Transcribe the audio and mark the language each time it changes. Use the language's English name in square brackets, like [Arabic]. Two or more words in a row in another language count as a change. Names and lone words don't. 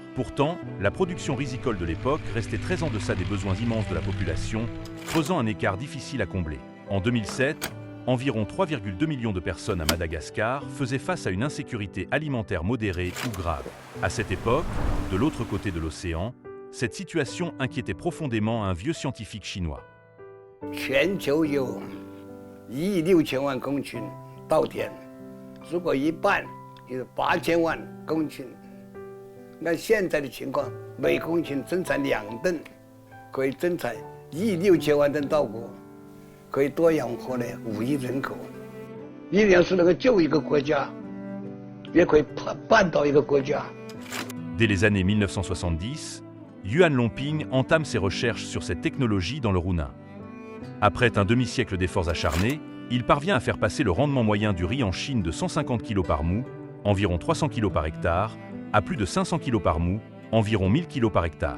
[French] Pourtant, la production rizicole de l'époque restait très en deçà des besoins immenses de la population, creusant un écart difficile à combler. En 2007, environ 3,2 millions de personnes à Madagascar faisaient face à une insécurité alimentaire modérée ou grave. À cette époque, de l'autre côté de l'océan, cette situation inquiétait profondément un vieux scientifique chinois. [Chinese] 全球有1亿6千万公顷稻田，如果一半就是8000万公顷，那现在的情况，每公顷增产2吨，可以增产1亿6千万吨稻谷。可以多养活了5亿人口，一定是能够救一个国家，也可以绊倒一个国家。 [French] Dès les années 1970, Yuan Longping entame ses recherches sur cette technologie dans le Rounin. Après un demi-siècle d'efforts acharnés, il parvient à faire passer le rendement moyen du riz en Chine de 150 kg par mou, environ 300 kg par hectare, à plus de 500 kg par mou, environ 1000 kg par hectare.